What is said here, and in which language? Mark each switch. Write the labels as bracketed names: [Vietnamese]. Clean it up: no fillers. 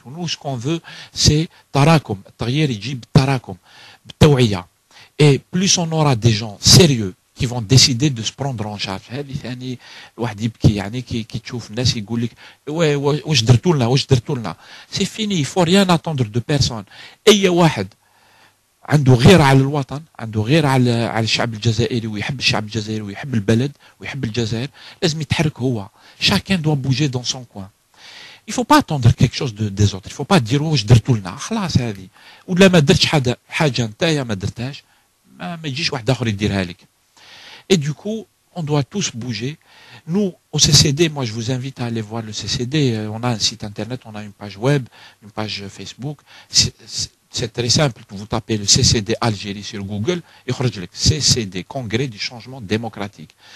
[French] Nous, ce qu'on veut, c'est tarakum. [Arabic] التغيير يجيب tarakum, بالتوعية. [French] Et plus on aura des gens sérieux qui vont décider de se prendre en charge. [Arabic] هذه ثاني الواحد يبكي يعني كي تشوف الناس يقول لك واش درتوا لنا. [French] C'est fini, il faut rien attendre de personne. [Arabic] أي واحد عنده غير على الوطن, عنده غير على الشعب الجزائري ويحب الشعب الجزائري ويحب البلد ويحب الجزائر, لازم يتحرك هو. [French] Chacun doit bouger dans son coin. Il faut pas attendre quelque chose des autres. Il faut pas dire [Arabic] واش درتوا لنا خلاص هذه, ولا ما درتش حاجه نتايا ما درتهاش ما يجيش واحد اخر يديرها لك. [French] Et du coup, on doit tous bouger. Nous, au CCD, moi je vous invite à aller voir le CCD. On a un site internet, on a une page web, une page Facebook. C'est très simple, vous tapez le CCD Algérie sur Google, et CCD, Congrès du changement démocratique.